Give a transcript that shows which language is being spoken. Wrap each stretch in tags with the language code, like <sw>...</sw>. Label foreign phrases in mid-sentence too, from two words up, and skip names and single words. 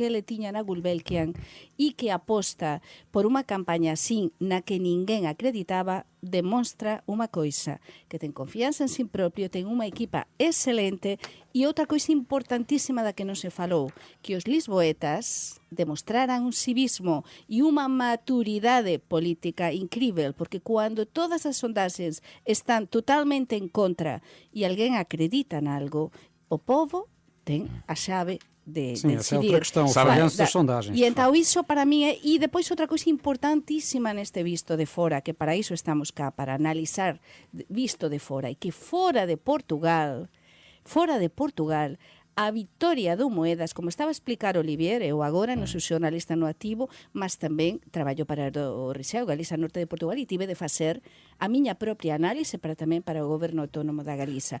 <gl>que ele tiña na Gulbenkian e que aposta por unha campaña así na que ninguén acreditaba, demonstra unha coisa, que ten confianza en si propio, ten unha equipa excelente e outra coisa importantísima da que non se falou, que os lisboetas demostraran un civismo e unha maturidade política incrível, porque cando todas as sondaxes están totalmente en contra e alguén acredita en algo, o povo ten a chave de</gl> <pt>Essa é</pt> <gl>decidir.</gl> <pt>outra questão, o falhanço das sondagens.</pt> <gl>E então iso para mí é, e depois outra coisa importantísima neste visto de fora, que para iso estamos cá, para analizar visto de fora, e que fora de Portugal, a vitoria do Moedas, como estaba a explicar Olivier, eu agora non sou xornalista no activo, mas tamén traballo para o Riseo, Galiza Norte de Portugal, e tive de facer a miña propia análise tamén para o goberno autónomo da Galiza.</gl>